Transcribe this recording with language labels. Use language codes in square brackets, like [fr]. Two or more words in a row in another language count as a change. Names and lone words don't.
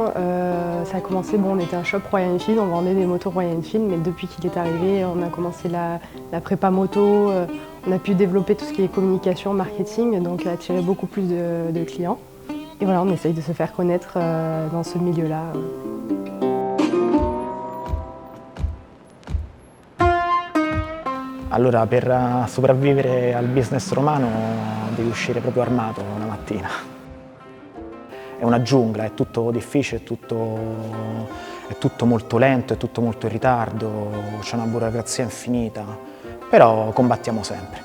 [fr] Ça a commencé, on était un shop Royal Enfield, on vendait des motos Royal Enfield, mais depuis qu'il est arrivé, on a commencé la prépa moto, on a pu développer tout ce qui est communication, marketing, donc attirer beaucoup plus de clients. Et voilà, on essaye de se faire connaître dans ce milieu-là. [it] Allora, per sopravvivere al business romano devi uscire proprio armato una mattina. È una giungla, è tutto difficile, è tutto molto lento, è tutto molto in ritardo, c'è una burocrazia infinita, però combattiamo sempre.